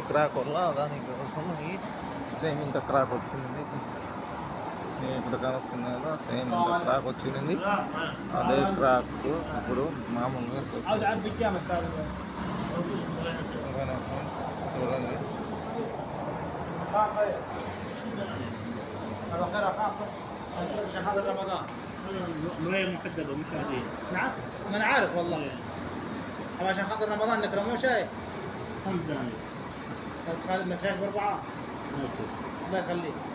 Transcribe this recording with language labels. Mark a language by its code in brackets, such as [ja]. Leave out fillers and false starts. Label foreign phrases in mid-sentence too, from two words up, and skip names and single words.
[te] క్రాక్ వల్ల దానికోసం సేమ్ ఇంత క్రాక్ వచ్చింది. ఇక్కడ కనిపిస్తుంది కదా, సేమ్ ఇంత క్రాక్ వచ్చింది. అదే క్రాక్ ఇప్పుడు మామూలుగా ఫ్రెండ్స్ చూడండి. [ar] عشان هذا رمضان مراية محدبة مش عادية. نعم ما انا عارف والله. اما عشان خاطر رمضان نكرموه شاي 5 دنانير. تخيل المشاي ب4. الله يخليك.